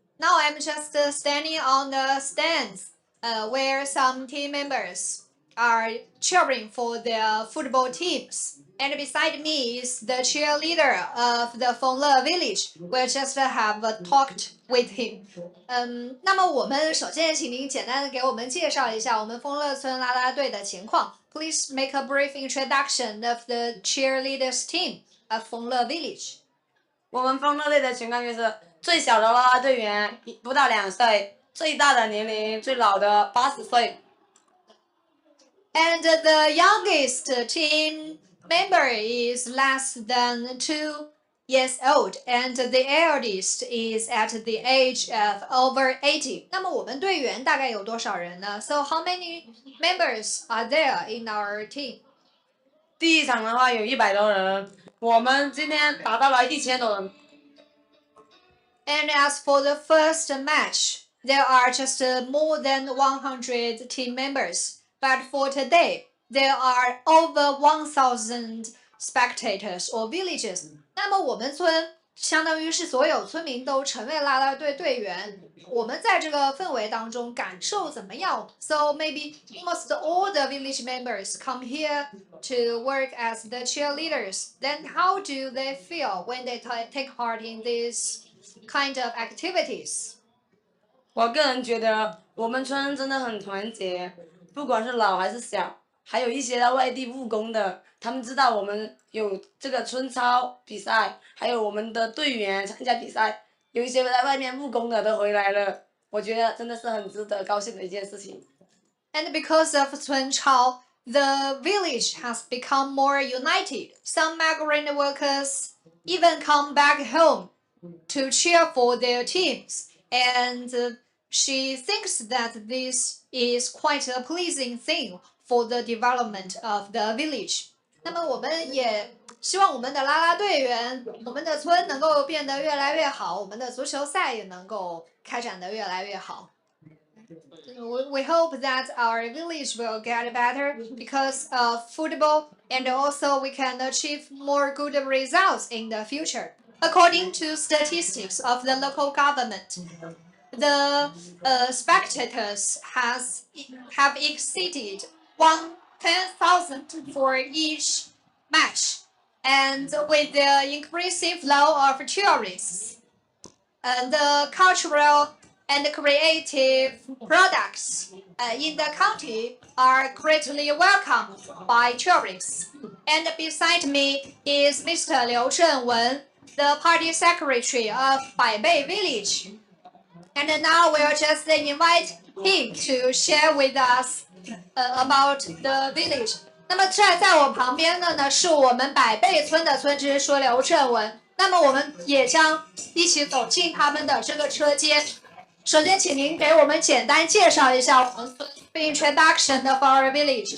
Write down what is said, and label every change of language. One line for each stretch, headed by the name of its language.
English: Now I'm just standing on the stands where some team members are cheering for their football teams. And beside me is the cheerleader of the Fengle village. We just have talked with him.
Chinese: 那么我们首先请您简单的给我们介绍一下我们丰乐村啦啦队的情况。
English: Please make a brief introduction of the cheerleaders team of Fengle village.
Chinese: 我们丰乐队的情况就是最小的啦啦队员不到2岁，最大的年龄最老的80岁。
English: And the youngest team member is less than 2 years old, and the eldest is at the age of over 80.
Chinese: 那么我们队员大概有多少人呢？
English: So how many members are there in our team?
Chinese: 第一场的话有100多人，我们今天达到了1000多人。
English: And as for the first match, there are just more than 100 team members. But for today, there are over 1,000 spectators or villagers.
Chinese: 那么我们村相当于是所有村民都成为啦啦队队员。我们在这个氛围当中感受怎么样
English: ？So maybe almost all the village members come here to work as the cheerleaders. Then how do they feel when they take part in these kind of activities?
Chinese: 我个人觉得我们村真的很团结，不管是老还是小，还有一些在外地务工的，他们知道我们有这个村操比赛，还有我们的队员参加比赛，有一些在外面务工的都回来了，我觉得真的是很值得高兴的一件事情。
English: And because of Cun Chao, the village has become more united. Some migrant workers even come back home to cheer for their teams. And she thinks that this is quite a pleasing thing for the development of the village.
Chinese: 那么我们也希望我们的啦啦队员，我们的村能够变得越来越好，我们的足球赛也能够开展得越来越好。
English: We hope that our village will get better because of football, and also we can achieve more good results in the future. According to statistics of the local government, the spectators have exceeded 10,000 for each match, and with the increasing flow of tourists, the cultural and creative products in the county are greatly welcomed by tourists. And beside me is Mr. Liu Zhenwen, the party secretary of Baibei village. And now we'll just invite him to share with us about the village.
Chinese: 那么站在我旁边的呢，是我们百贝村的村支书刘振文。那么我们也将一起走进他们的这个车间。首先，请您给我们简单介绍一下我们村
English: introduction of our village。